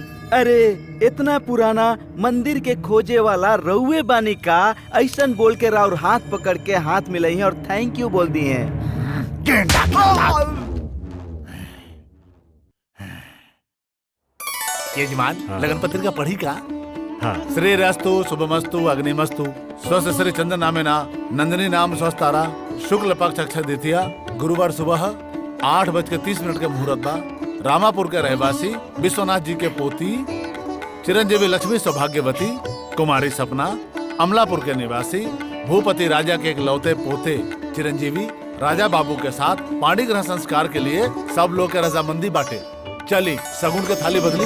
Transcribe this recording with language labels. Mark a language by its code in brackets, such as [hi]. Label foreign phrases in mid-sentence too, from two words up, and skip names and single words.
[bho] अरे इतना पुराना मंदिर के खोजे वाला रउए बानी का, ऐसन बोल के राउर हाथ पकड़ के हाथ मिलाई है और [en] thank you [bho] बोल दिए हैं। यजमान, लगन पत्रिका पढ़ी का? हाँ। [sa] श्रीरस्तु शुभमस्तु अग्निमस्तु स्वस्थ श्री चंद्र नामे ना नंदिनी नाम स्वस्थारा शुक्ल पक्ष अक्षय द्वितीया [bho] गुरुवार सुबह 8:30 के मुहूर्त बा। रामापुर के रहवासी विश्वनाथ जी के पोती चिरंजीवी लक्ष्मी सौभाग्यवती कुमारी सपना, अमलापुर के निवासी भूपति राजा के एक लौते पोते चिरंजीवी राजा बाबू के साथ पाणी ग्रह संस्कार के लिए सब लोग के रजामंदी बांटे। चली सगुन के थाली बदली।